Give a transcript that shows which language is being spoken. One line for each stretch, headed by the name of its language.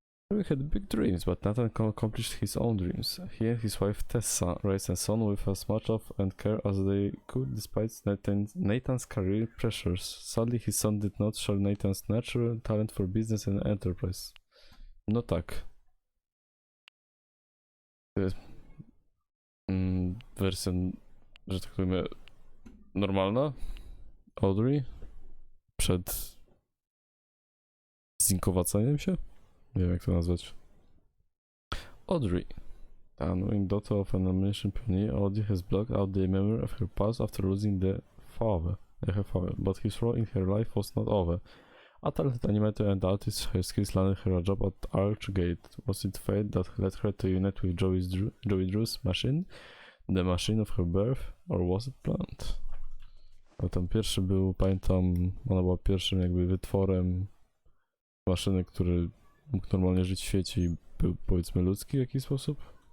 English: Joey had big dreams, but Nathan accomplished his own dreams. He and his wife Tessa raised a son with as much love and care as they could despite Nathan's career pressures. Sadly, his son did not share Nathan's natural talent for business and enterprise.
Polish: No tak. To jest wersja, że tak powiem, normalna Audrey przed zinkowaceniem się? Nie wiem jak to nazwać.
English: Audrey, the annoying daughter of an ammunition pioneer, Audrey has blocked out the memory of her past after losing her father, but his role in her life was not over. A talented animator and artist, her skills landed her a job at Archgate. Was it fate that led her to unite with Joey Drew's machine? The machine of her birth? Or was it planned?
Polish: No, ten pierwszy był, pamiętam, ona była pierwszym jakby wytworem maszyny, który mógł normalnie żyć w świecie i był, powiedzmy, ludzki w jakiś sposób.